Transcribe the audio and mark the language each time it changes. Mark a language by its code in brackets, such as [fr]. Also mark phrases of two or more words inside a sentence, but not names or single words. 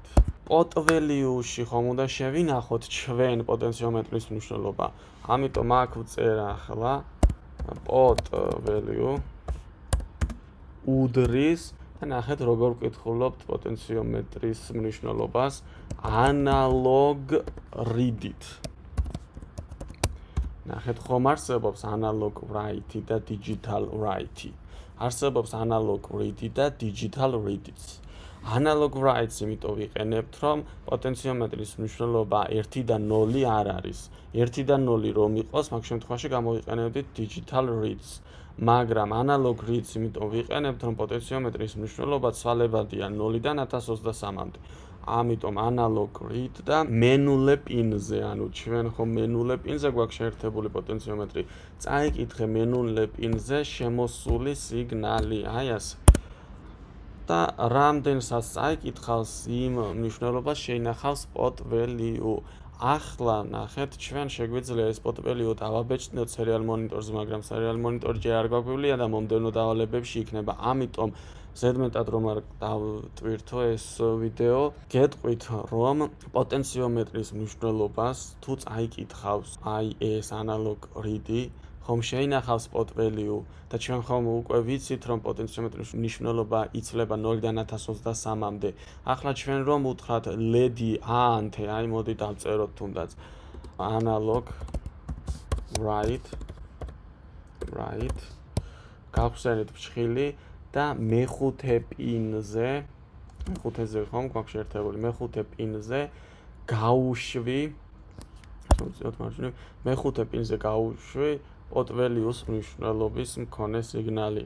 [en] Pot value- [ka] ში ხომ უნდა შევინახოთ ჩვენ პოტენციომეტრის მნიშვნელობა. ამიტომ აქ ვწერ ახლა [en] pot value [ka] უდრის და ნახეთ როგორ ვკითხულობთ პოტენციომეტრის მნიშვნელობას [en] analog read- [ka] ით. ნახეთ ხომ არსებობს [en] analog write- [ka] ი და [en] digital write- [ka] ი. არსებობს [en] analog read- [ka] ი და [en] digital read- [ka] იც. [en] Analog write- [ka] ს იმიტომ ვიყენებთ, რომ პოტენციომეტრის მნიშვნელობა 1 და 0 არ არის. 1 და 0 რომ იყოს, მაგ შემთხვევაში გამოვიყენებდით [en] digital read- [ka] ს. მაგრამ [en] analog read- [ka] ს იმიტომ ვიყენებთ, რომ პოტენციომეტრის მნიშვნელობა ცვალებადია 0-დან 1023-მდე. ამიტომ [en] analog read [ka] და მენულე პინზე, ანუ ჩვენ ხომ მენულე პინზე გვაქვს შეერთებული პოტენციომეტრი. წაიკითხე მენულე პინზე შემოსული სიგნალი, აი ასე. და რამდენსაც წაიკითხავს იმ მნიშვნელობას შეინახავს [en] pot value. [ka] ახლა ნახეთ, ჩვენ შეგვიძლია ეს [en] pot value [ka] დავაბეჭდნოთ [en] serial monitor- [ka] ზე, მაგრამ [en] serial monitor- [ka] ი ჯერ არ გვაგვივლია და მომდევნო დავალებებში იქნება. ამიტომ ზედმეტად რომ არ დავტვირთო ეს ვიდეო, გეტყვით რომ პოტენციომეტრის მნიშვნელობას თუ წაიკითხავს აი ეს [en] analog read- [ka] ი, ხომ შეინახავს [en] pot value [ka] და ჩვენ ხომ უკვე ვიცით რომ პოტენციომეტრის მნიშვნელობა იცვლება 0-დან 1023-მდე. ახლა ჩვენ რომ უთხრათ LED ANTE, აი მოდი დავწეროთ თუნდაც [en] analog write [ka] გავხსენეთ ბრჭყილი და მეხუთე პინზე, მეხუთეზე ხომ გვაქვს შეერთებული, მეხუთე პინზე გავუშვი, მოწიოთ მარჯვნივ, მეხუთე პინზე გავუშვი [en] pot value- [ka] ს მნიშვნელობის მქონე სიგნალი.